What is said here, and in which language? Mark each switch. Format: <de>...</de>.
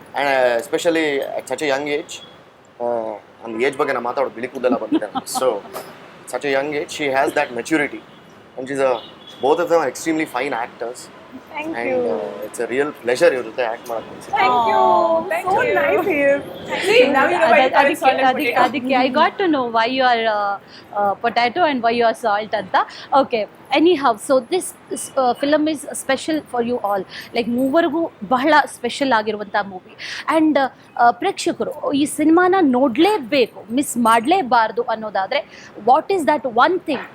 <en>And especially such a young age.</en> <kn>ಒಂದು age ಬಗ್ಗೆ ನಾನು ಮಾತಾಡೋದು ಬಿಳಿ ಕೂದಲೆಲ್ಲ ಬಂದಿದೆ.</kn> <en>So such a young age, she has that maturity and she's both of them are extremely fine actors. Thank and you. It's a real pleasure</en> <kn>ಇವ್ರ ಜೊತೆ act ಮಾಡೋದು.</kn> <en>Thank you. Thank So you. nice here. See, now you know why you call it salt and potato. ಅದಕ್ಕೆ I got to know why you are potato and why you are salt ಅಂತ. Okay. Anyhow, so this film is special for you all.</en> <kn>Like ಮೂವರಿಗೂ ಬಹಳ special ಆಗಿರುವಂಥ movie. And ಪ್ರೇಕ್ಷಕರು ಈ ಸಿನಿಮಾನ ನೋಡಲೇಬೇಕು, miss ಮಾಡಲೇಬಾರ್ದು ಅನ್ನೋದಾದರೆ</kn> <en>What is that one thing?</en>